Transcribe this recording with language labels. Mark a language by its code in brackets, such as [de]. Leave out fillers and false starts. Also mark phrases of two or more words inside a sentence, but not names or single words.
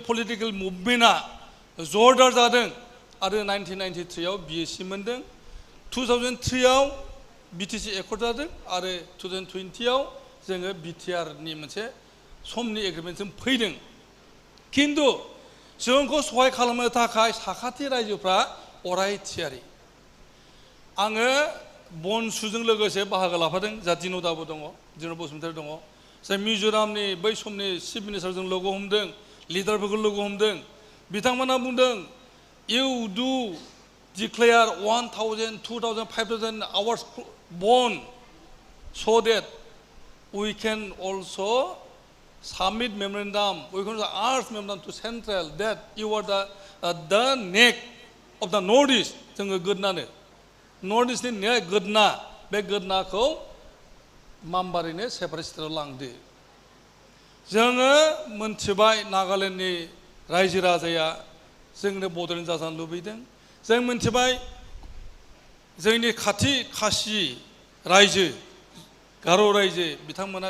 [en] political movement [brx] जरदार जादों आरो 1993आव BSc मोनदों 2003आव BTC एकर्ड जादों आरो 2020आव जोङो BTRनि मोनसे समनि एग्रिमेन्टजों फैदों खिन्थु जोंखौ सहाय खालामनो थाखाय साखाथि रायजोफ्रा अराय थियारि आङो बनसुजों लोगोसे बाहागो लाफादों जा दिन'दाबो दङ दिन'द बसुमतारी दङ जाय मिज'रामनि बै समनि [en] chief minister [brx] लोगो हमदों लिडारफोरखौ लोगो हमदों बिथांमोना बुंदों [en] you do declare [brx] 1000, 2000, 5000 आवार्स बन [en] so that we can also submit memorandum we can ask memorandum to central that you are the neck of the northeast [brx] जोङो गोदनानो नर्थइस्टनि नेक गोदना बे गोदनाखौ मामबारिनो सेपारेट स्टेटआव लांदो जोङो मोनथिबाय नागालेण्डनि रायजो राजाया जोंनो बड'लेण्ड जाजानो लुबैदों जों मोनथिबाय जोंनि खाथि खासि रायजो गार' रायजो बिथांमोना